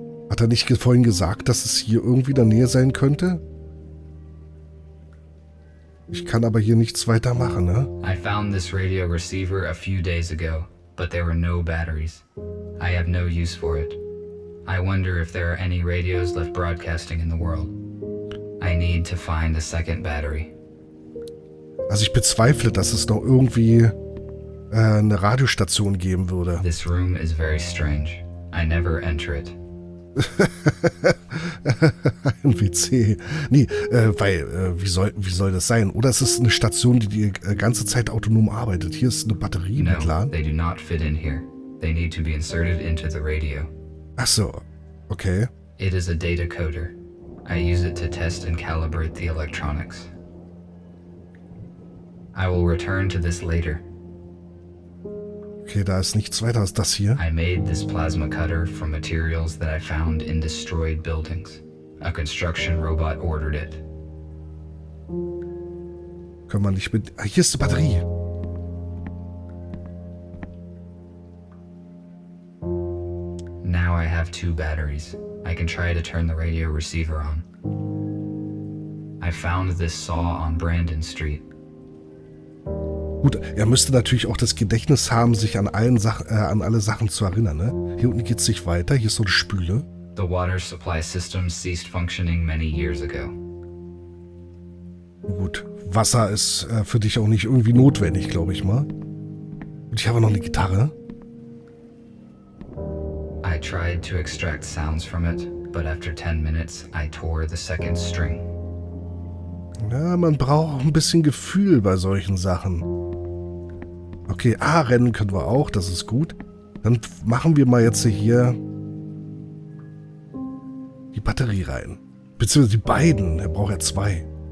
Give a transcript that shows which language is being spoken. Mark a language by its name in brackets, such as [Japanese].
[German] Hat er nicht vorhin gesagt, dass es hier irgendwie in der Nähe sein könnte? Ich kann aber hier nichts weiter machen, ne? [English] I found this radio receiver a few days ago, but there were no batteries. I have no use for it. I wonder if there are any radios left broadcasting in the world. I need to find a second battery. [German] Also ich bezweifle, dass es noch irgendwie eine Radiostation geben würde. [English] This room is very strange. I never enter it. [German] Ein WC. Nee, weil, wie soll das sein? Oder es ist eine Station, die ganze Zeit autonom arbeitet. Hier ist eine Batterie [English] No, [German] mitladen. [English] they do not fit in here. They need to be inserted into the radio. [German] Ach so, okay. [English] It is a data coder. I use it to test and calibrate the electronics. I will return to this later. [German] Okay, da ist nichts weiter als das hier. [English] I made this plasma cutter from materials that I found in destroyed buildings. A construction robot ordered it. [German] Können wir nicht mit... Ah, hier ist die Batterie. [English] Now I have 2 batteries. I can try to turn the radio receiver on. I found this saw on Brandon Street. [German] Gut, er müsste natürlich auch das Gedächtnis haben, sich an alle Sachen zu erinnern, ne? Hier unten geht's nicht weiter. Hier ist so eine Spüle. [English] The water supply system ceased functioning many years ago. [German] Gut, Wasser ist für dich auch nicht irgendwie notwendig, glaube ich mal. Und ich habe noch eine Gitarre. [English] I tried to extract sounds from it, but after 10 minutes, I tore the second string. [German] Ja, man braucht auch ein bisschen Gefühl bei solchen Sachen. Okay, rennen können wir auch, das ist gut. Dann machen wir mal jetzt hier die Batterie rein. Beziehungsweise die beiden, er braucht ja 2.